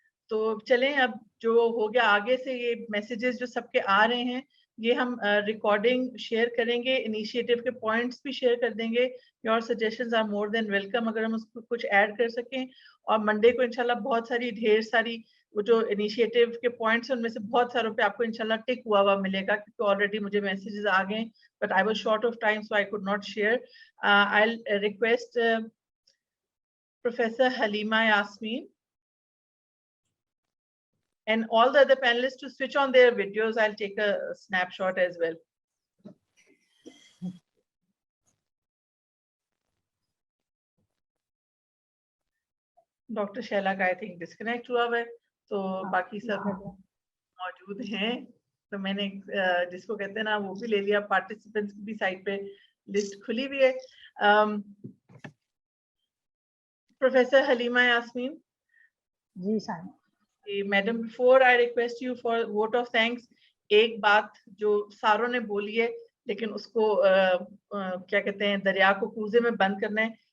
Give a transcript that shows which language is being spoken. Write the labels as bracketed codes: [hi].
[ur] تو چلیں اب جو ہو گیا آگے سے یہ میسیجز جو سب کے آ رہے ہیں یہ ہم ریکارڈنگ شیئر کریں گے, انیشیٹو کے پوائنٹس بھی شیئر کر دیں گے. [en] your suggestions are more than welcome [ur] اگر ہم اس کو کچھ ایڈ کر سکیں. اور منڈے کو انشاءاللہ بہت ساری ڈھیر ساری وہ جو انیشیٹو کے پوائنٹس ہیں ان میں سے بہت ساروں پہ آپ کو انشاءاللہ ٹک ہوا ملے گا کیونکہ آلریڈی مجھے میسیجز آ گئے [en] but I was short of time so I could not share. I'll request Professor Halima Yasmeen and all the other panelists to switch on their videos. I'll take a snapshot as well. [ur] Dr. Shaila ka [en] I think [ur] disconnect hua hai to baki sab موجود ہیں. تو میں نے جس کو کہتے ہیں نا وہ بھی لے لیا, پارٹیسپینٹس کی بھی سائٹ پہ لسٹ کھلی ہوئی ہے. Professor Halima Yasmin. جی Saima. Madam [en] before I request you for vote of thanks, [ur] ایک بات جو ساروں نے بولی ہے لیکن اس کو کیا کہتے ہیں دریا کو کوزے میں بند کرنا ہے.